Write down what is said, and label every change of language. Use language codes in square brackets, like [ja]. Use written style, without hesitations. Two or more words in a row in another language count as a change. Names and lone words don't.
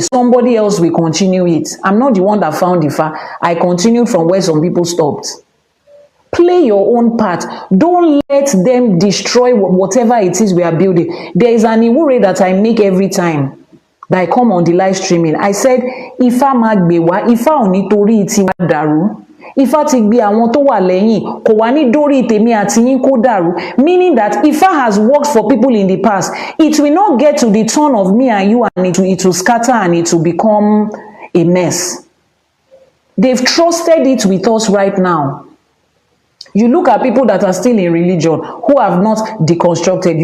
[en] Somebody else will continue it. I'm not the one that found Ifa. I continued from where some people stopped. Play your own part. Don't let them destroy whatever it is we are building. There is an Iwure that I make every time that I come on the live streaming. I said, [yo] Ifa magbewa, Ifa oni tori iti wa daru. Ifa ti gbe àwọn tó wà lẹ́yìn, kò wá ní dórí tèmi àti yín kó dàrú. [en] Meaning that Ifa has worked for people in the past. It will not get to the turn of me and you, and it will scatter and it will become a mess. They've trusted it with us right now. You look at people that are still in religion, who have not deconstructed.